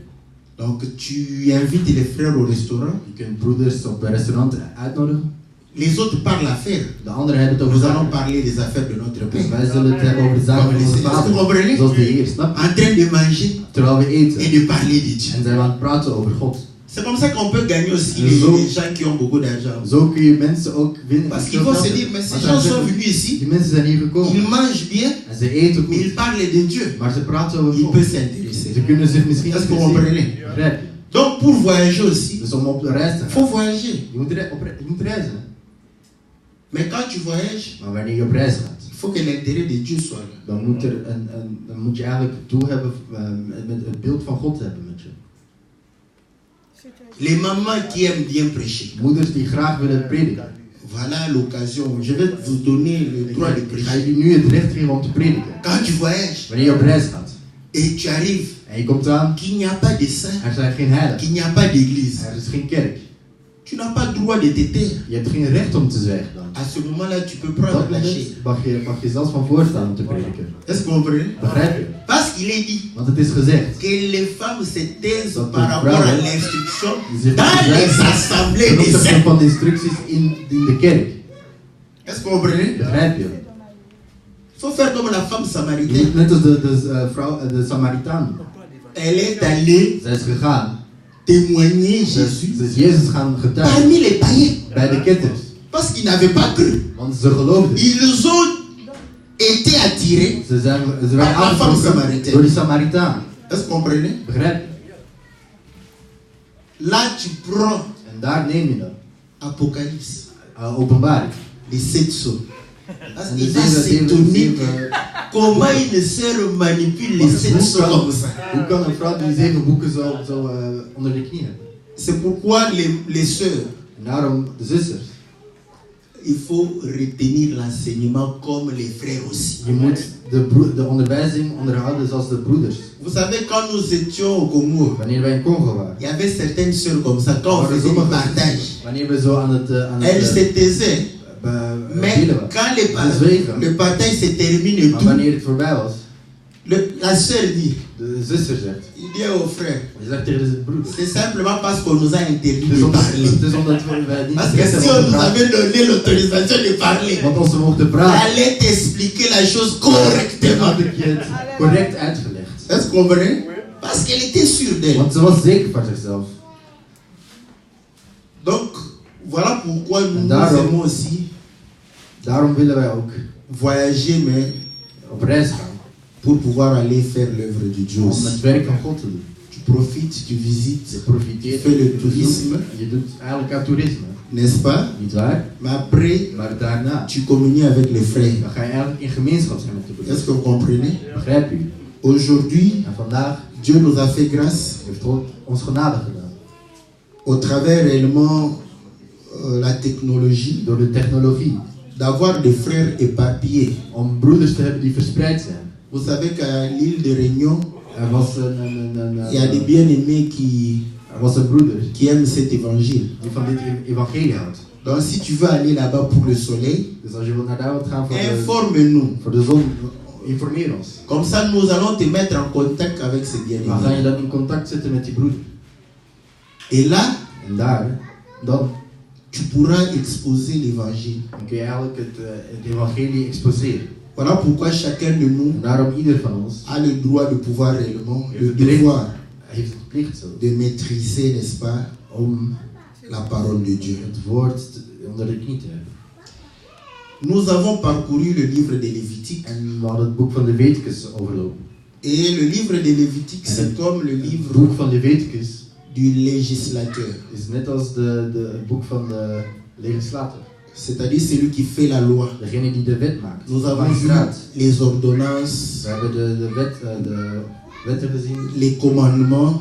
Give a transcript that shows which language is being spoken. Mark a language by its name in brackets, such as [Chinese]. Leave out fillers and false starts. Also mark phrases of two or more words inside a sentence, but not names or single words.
[French] Donc, tu invites les frères au restaurant. [Dutch] Je kunt broeders op een restaurant uitnodigen. [French] Les autres parlent affaires. [Dutch] De anderen hebben het over [French] Nous allons [Dutch] zaken. [French] parler des affaires de notre [Dutch] Dus [French] Père. [Dutch] wij zullen het hebben over de zaken van onze [French] Est-ce que vous [Dutch] vader. [French] comprenez? [Dutch] Zoals de Heer, snap je? [French] En train de manger [Dutch] Terwijl we eten. [French] et de parler de Dieu. [Dutch] En zijn we aan het praten over God. [French] C'est comme ça qu'on peut gagner aussi les gens qui ont beaucoup d'argent. [Dutch] Zo kun je mensen ook winnen. [French] Parce qu'ils vont se dire, mais ces gens sont venus ici, [Dutch] Die mensen zijn hier gekomen. [French] ils mangent bien, [Dutch] En ze eten [French] mais [Dutch] goed. [French] ils parlent de Dieu. [Dutch] Maar ze praten over [French] Ils [Dutch] God. [French] peuvent s'intéresser. [Dutch] Ze kunnen zich misschien [French] Est-ce que vous comprenez? [Dutch] Begrijp je? [French] Donc pour voyager aussi, [Dutch] Dus om op de reis te [French] il [Dutch] gaan. [French] faut voyager. [Dutch] Je moet reizen. [French] Mais quand tu voyages, [Dutch] Maar wanneer je op reis gaat, [French] il faut que l'intérêt de Dieu soit là. [Dutch] dan moet je eigenlijk het doel hebben, met het beeld van God hebben met je. [French] Les mamans qui aiment bien prêcher. [Dutch] Moeders die graag willen prediken. [French] Voilà l'occasion. Je vais vous donner le droit de [Dutch] Ik ga [French] prêcher. [Dutch] jullie nu het recht geven om te prediken. [French] Quand tu voyages [Dutch] Wanneer je op reis gaat [French] et tu arrives, [Dutch] en je komt aan, [French] qu'il n'y a pas de saint, [Dutch] er zijn geen heiligen, [French] qu'il n'y a pas d'église, [Dutch] er is geen kerk. [French] tu n'as pas le droit de te taire. [Dutch] Je hebt geen recht om te zwijgen dan. [French] À ce moment-là, tu peux [Dutch] Op [French] prendre [Dutch] dat [French] la chaise. [Dutch] moment mag je zelfs van voorstaan om te prediken. [French] Est-ce que vous comprenez? [Dutch] Begrijp je? [French] Parce qu'il est dit [Dutch] Want het is gezegd. [French] que les femmes se taisent [Dutch] Dat [French] par [Dutch] de [French] rapport à [Dutch] vrouwen [French] l'instruction [Dutch] zich [French] dans les [Dutch] ten [French] assemblées des [Dutch] opzichte [French] saints. [Dutch] van de instructies in de kerk. [French] Est-ce que vous comprenez? [Dutch] Begrijp je? [French] Il faut faire comme la femme [Dutch] Je [French] samaritaine. [Dutch] moet net als de Samaritaan. [French] Elle est allée [Dutch] Zij is gegaan. [French] témoigner [Dutch] Ze [French] Jésus [Dutch] is Jezus gaan getuigen [French] parmi les païens. [Dutch] bij de ketters. [French] Parce qu'ils n'avaient pas cru. [Dutch] Want ze geloofden. [French] Ils ont été attirés. [Dutch] Ze werden [French] La femme [Dutch] aangetrokken [French] Samaritaine. [Dutch] door die Samaritaan. [French] Est-ce que vous comprenez? [Dutch] Begrijp je? [French] Là, tu prends [Dutch] En daar neem je dat. [French] Apocalypse, [Dutch] Openbaring. [French] les 7 sceaux. Parce [Dutch] En [French] qu'il [Dutch] de [French] va [Dutch] zeven [French] s'étonner comment une sœur manipule les 7 sceaux comme ça. [Dutch] Hoe kan een vrouw die 7 boeken zo onder de knie hebben? [French] C'est pourquoi les sœurs, [Dutch] En daarom de zusters. [French] il faut retenir l'enseignement comme les frères aussi. [Dutch] Je moet de onderwijzing onderhouden zoals de broeders. [French] Vous savez, quand nous étions au Congo, [Dutch] Wanneer wij in Congo waren. [French] il y avait certaines sœurs comme ça, quand on faisait du partage, [Dutch] Wanneer we zo aan het [French] elles se taisaient. Mais [Dutch] delen waren. [French] quand [Dutch] Zwegen. [French] le partage se termine et [Dutch] Maar [French] tout, [Dutch] wanneer het voorbij was, [French] la sœur dit, [Dutch] de zuster zegt. [French] il dit au frère, [Dutch] Je zegt tegen de broeder. [French] c'est simplement parce qu'on nous a interdit [Dutch] Het is [French] de [Dutch] omdat, [French] parler. [Dutch] het is omdat wij niet [French] Parce que [Dutch] recht [French] si [Dutch] hebben [French] on [Dutch] om te [French] nous [Dutch] praten. [French] avait donné l'autorisation de parler, [Dutch] Want als we mochten [French] elle [Dutch] praten, [French] allait t'expliquer la chose [Dutch] dan [French] correctement. [Dutch] had ik je het correct uitgelegd. [French] Est-ce que vous comprenez? Parce qu'elle était sûre d'elle. [Dutch] Want ze was zeker van zichzelf. [French] Donc, voilà pourquoi nous, nous [Dutch] Daarom- [French] aimons aussi [Dutch] Daarom willen wij ook [French] voyager, mais [Dutch] op reis gaan. [French] pour pouvoir aller faire l'œuvre de Dieu [Dutch] Om [French] aussi. [Dutch] het werk van God te doen. [French] Tu profites, tu [Dutch] Je [French] visites, tu [Dutch] profiteert. [French] fais le tourisme, [Dutch] Je doet eigenlijk aan toerisme. [French] n'est-ce pas? [Dutch] Niet waar? [French] Mais après, [Dutch] Maar daarna, [French] tu communies avec les frères. [Dutch] dan ga je eigenlijk in gemeenschap zijn met de [French] Est-ce [Dutch] broeders. [French] que vous comprenez? [Dutch] Begrijp je? [French] Aujourd'hui, [Dutch] En vandaag [French] Dieu nous a fait grâce [Dutch] heeft God ons genade gedaan. [French] au travers réellement la technologie [Dutch] Door de technologie. [French] d'avoir des frères éparpillés. [Dutch] Om broeders te hebben die verspreid zijn. [French] Vous savez qu'à l'île de Réunion, [Dutch] Er was [French] il y a des bien-aimés [Dutch] er was een broeder [French] qui aiment cet évangile. [Dutch] die van dit evangelie houdt. [French] Donc si tu veux aller là-bas pour le soleil, [Dutch] Dus als je wilt naar daar wilt gaan [French] informe-nous. [Dutch] voor de zon, informeer ons. [French] Comme ça, nous allons te mettre en contact avec ces [Dutch] Dan ga [French] bien-aimés. [Dutch] je dan in contact zitten met die broeder. [French] Et là, [Dutch] En daar, dan [French] tu pourras exposer l'évangile. [Dutch] kun je eigenlijk het evangelie exposeren. [French] Voilà pourquoi chacun de nous [Dutch] En daarom ieder van ons [French] a le droit de pouvoir réellement, le [Dutch] heeft het [French] devoir [Dutch] heeft het plicht zo, [French] de maîtriser, n'est-ce pas, [Dutch] om [French] la parole de Dieu. [Dutch] het woord onder de knie te hebben. [French] Nous avons parcouru le livre de Lévitique. [Dutch] En we hadden het boek van Leviticus overlopen. [French] Et le livre de Lévitique, c'est comme le [Dutch] Het [French] livre [Dutch] boek van Leviticus [French] du législateur. [Dutch] is net als het boek van de legislator. [French] C'est-à-dire celui qui fait la loi. [Dutch] Degene die de wet maakt. [French] Nous avons vu [Dutch] Magistraat. [French] les ordonnances, [Dutch] We hebben de wetten gezien, [French] les commandements.